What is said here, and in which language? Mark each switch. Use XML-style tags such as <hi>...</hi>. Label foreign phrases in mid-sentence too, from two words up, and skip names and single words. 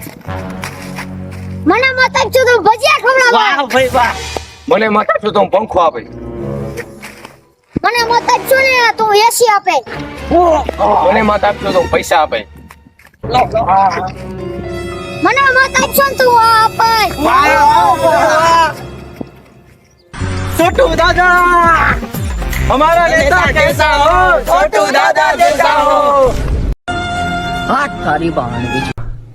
<gu>મને મત આપજો તો ભજીયા ખવડાવો. વાહ ભાઈ વાહ. મને મત આપશો તો હું પંખો આપે. મને મત આપજો ને તો એસી આપે. મને મત આપશો તો હું પૈસા આપે. મને મત આપજો ને તો આપે.</gu> <hi>छोटू दादा हमारा नेता कैसा हो, छोटू दादा जैसा हो. हाथ तारी बांध</hi>